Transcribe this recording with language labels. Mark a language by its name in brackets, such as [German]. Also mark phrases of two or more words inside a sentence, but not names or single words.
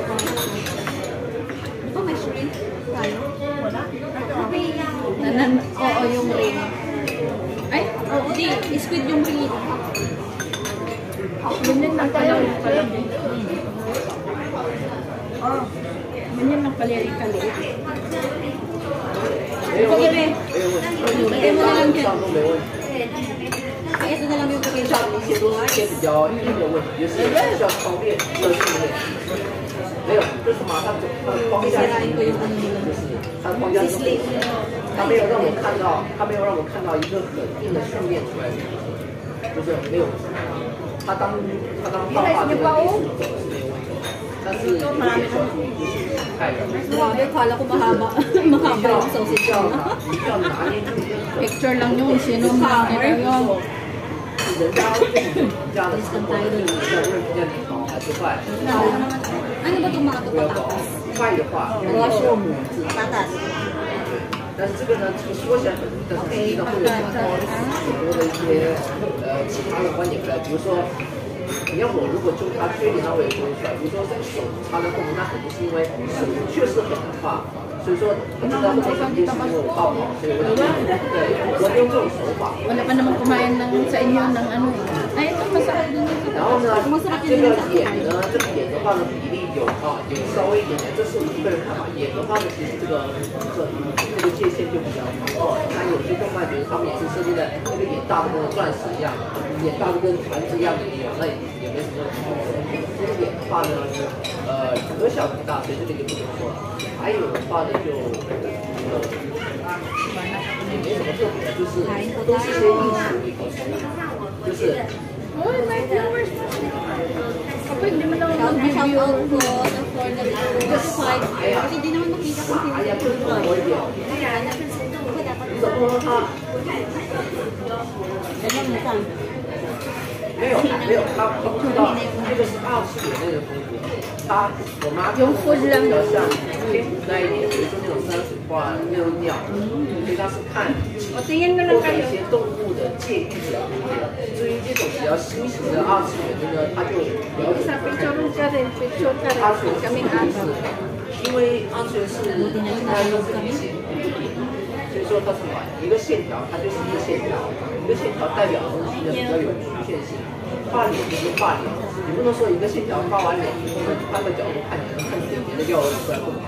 [Filipino] Ito may shrimp. Tayo? Wala. Oo, yung ring. Ay, Oh, di. Squid yung ring. ganyan lang pala. Oh, ganyan lang pala yung kaliit. [Chinese] 没有问题，没有问题，上都没问题。 [Filipino] Ay, ito na lang yung pagkain. [Chinese] 像一些都是一些比较硬的问题，就是需要操练，需要训练。没有，就是马上就它的框架是一个就是它的框架是它没有让我看到，它没有让我看到一个很硬的训练出来的，就是没有。它当画画这个艺术走是没有问题，但是有点需要注意，就是太 [Filipino] Grabe, kala ko mahaba. Mahaba yung sausage [Chinese] 要 [Filipino] ko. [Chinese] 拿捏住一个很。 [Filipino] Picture lang yun, sino man nila yun. [Chinese] 人家对你家的生活对你的认识比好还是坏？ [Filipino] Ano ba itong mga [Chinese] 不要 [Filipino] to [Chinese] 搞 [Filipino] patatas? [Chinese] 坏的话，人家是用母字， [Filipino] Patatas. [Chinese] 但是这个呢，这个说起来很，但是实际上会有很多的一些其他的观点来，比如说。你要我如果就它缺点，那我也说得出来。比如说这个手插在后面，那肯定是因为手确实很难画，所以说它这在后面肯定是因为我画不好，所以我对我用这种手法。 [Filipino] Wala pa naman kumain ng, sa inyo ng ano. Ay, ito masarap din ito. [Chinese] 然后呢，这个眼呢，这个眼的话呢，比例有稍微一点点，这是我个人看法。眼的话呢，其实这个界限就比较高。那有些动漫觉得他们也是设计的那个眼大的跟钻石一样，眼大的跟盘子一样的也有，那也没什么问题。这个眼的话呢，可小可大，所以这个就不怎么说了。还有的话呢，就也没什么特别的，就是都是些艺术的一个就是。 [Filipino] Uy, may viewers na siya. Kapag hindi mo lang Shout mag-review. out ko sa floor na ito. Kasi di naman makita kung sino [Chinese] 哎呀，更多一点。 怎么喝它？ [Filipino] Ano mo saan? [Chinese] 没有，它知道这个是2次元那个风格。它我妈 [Filipino] 用 food lang [Chinese] 比较像偏古代一点，比如说那种山水画那种鸟，所以它是看 [Filipino] O, tingin mo [Chinese] 或 [Filipino] lang [Chinese] 者 [Filipino] kayo. [Chinese] 一些动物的界域的风格。至于这种比较新型的2次元的呢，它就了解 [Filipino] Sa picture ka rin, picture ka rin. [Chinese] 2 次元 [Filipino] Kaming [Chinese] 是 [Filipino] aso. [Chinese] 因为2次元是它都是一些，所以说它是什么？一个线条，它就是一个线条，一个线条代表的东西呢比较有局限性。画脸就是画脸，你不能说一个线条画完脸以后呢，换个角度看，你能看出别的要出来不同。